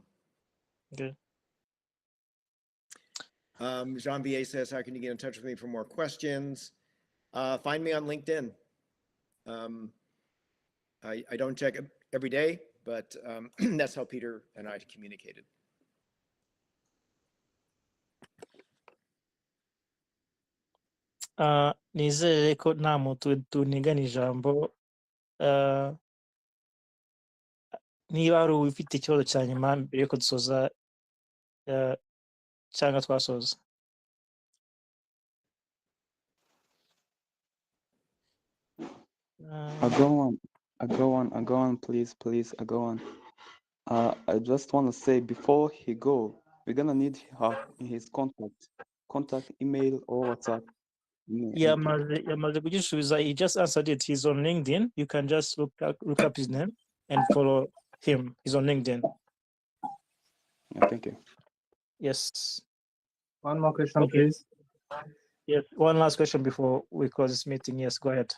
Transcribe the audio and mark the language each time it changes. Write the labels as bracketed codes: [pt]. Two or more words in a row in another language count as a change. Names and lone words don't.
[en] Okay. Jean-Vier says, how can you get in touch with me for more questions? Find me on LinkedIn. I don't check it every day, but that's how Peter and I communicated. [rw] Nizere ko nta muntu tunigana ijambo. Niba hari ufite ikibazo cya nyuma mbere yuko dusoza cyangwa twasoza. [en] I go on, please, I go on. I just want to say, before he go, we're gonna need his contact email or WhatsApp. [rw] Yamaze kugisubiza. [en] He just answered it. He's on LinkedIn. You can just look up his name and follow him. He's on LinkedIn. Yeah, thank you. Yes. One more question, please. Yes, one last question before we close this meeting. Yes, go ahead.